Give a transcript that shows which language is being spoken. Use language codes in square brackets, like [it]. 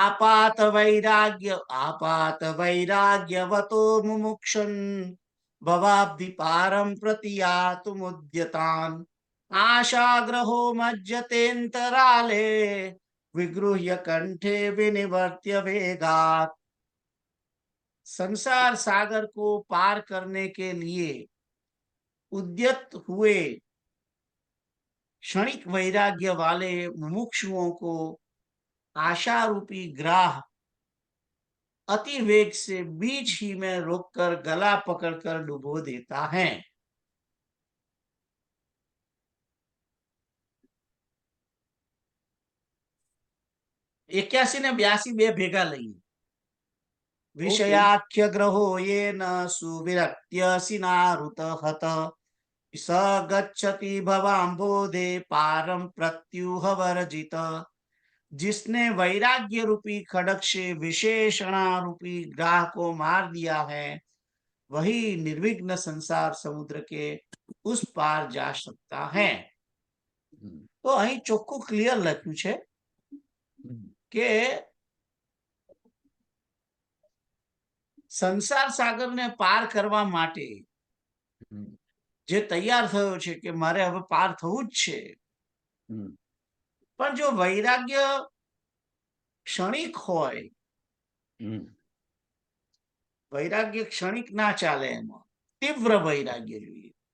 [sa] આપાત વૈરાગ્યવતો મુમુક્ષન ભવાબ્ધિ પારમ પ્રતિયાતુમુદ્યતાન આશાગ્રહો મજ્જતેંતરાલે વિગૃહ્ય कंठे विनिवर्त्य वेगात. [hi] संसार सागर को पार करने के लिए उद्यत हुए क्षणिक वैराग्य वाले मुमुक्षुओं को आशा रूपी ग्राह अति वेग से बीच ही में रोककर गला पकड़कर डुबो देता है. [gu] एक्यासी ने 82 બે ભેગા લઈએ. [sa] વિષયાખ્ય ગ્રહો येन सुविरक्त्य सिनारुत हत स गच्छति भवाम्बोधे पारम प्रत्युह वर्जित. [hi] जिसने वैराग्य रूपी खड़ग से विशेषणा रूपी ग्राह को मार दिया है वही निर्विघ्न संसार समुद्र के उस पार जा सकता है. [gu] तो અહીં ચોખ્ખું ક્લિયર લખ્યું છે કે સંસાર સાગરને પાર કરવા માટે જે તૈયાર થયો છે કે મારે હવે પાર થવું જ છે, પણ જો વૈરાગ્ય ક્ષણિક હોય, વૈરાગ્ય ક્ષણિક ના ચાલે, એમાં તીવ્ર વૈરાગ્ય જોઈએ.